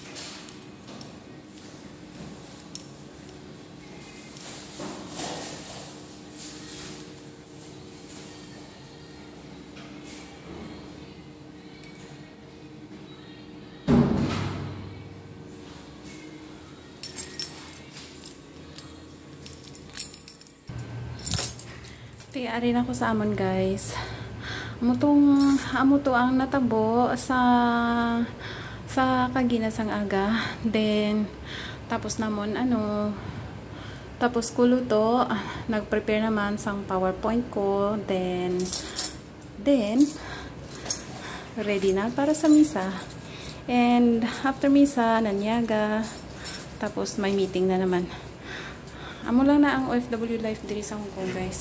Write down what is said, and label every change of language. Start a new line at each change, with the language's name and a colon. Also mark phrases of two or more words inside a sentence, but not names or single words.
Hiligaynon: Ari na ko sa amon guys. Amo to ang natabo sa kaginasang aga. Then tapos namon tapos kulo to nag-prepare naman sang PowerPoint ko. Then ready na para sa misa.
English: And after
Hiligaynon: misa nanyaga. Tapos may meeting na naman. Amo lang na ang OFW life diri sa Hong Kong guys.